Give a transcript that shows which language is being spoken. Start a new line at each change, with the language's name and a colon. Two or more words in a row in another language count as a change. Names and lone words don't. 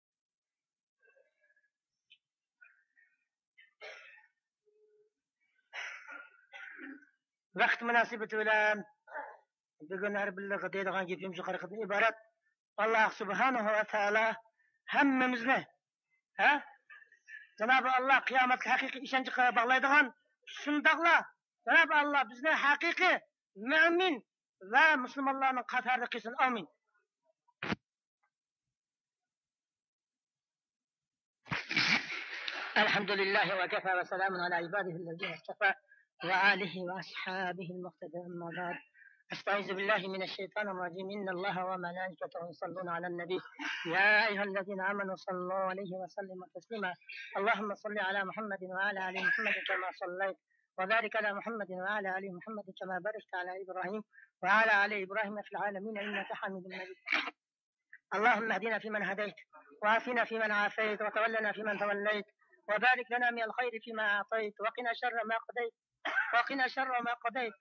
Uzbek: Vaqt munosabati bilan bugun har birga deydigan gapimiz yuqoridan iborat.
Arabic: الله سبحانه وتعالى
Uzbek: hammamizni, Cenab-ı Allah qiyomatga haqiqiy ishonchga bog'laydigan shundoqla Cenab-ı Allah bizni haqiqiy mu'min va musulmonlarning qatorida qilsin. Amin.
Arabic: الحمد لله وكفى وسلام على عباده الذين اصطفى وآله وأصحابه المقتدى أما بعد. أستعيذ بالله من الشيطان الرجيم إن الله وملائكته يصلون على النبي يا أيها الذين آمنوا صلوا عليه وسلموا تسليما اللهم صل على محمد وعلى آل محمد كما صليت وبارك على محمد وعلى آل محمد كما باركت على إبراهيم وعلى آل إبراهيم في العالمين إنك حميد مجيد اللهم اهدنا فيمن هديت وعافنا فيمن عافيت وتولنا فيمن توليت وبارك لنا من الخير فيما أعطيت وقنا شر ما قضيت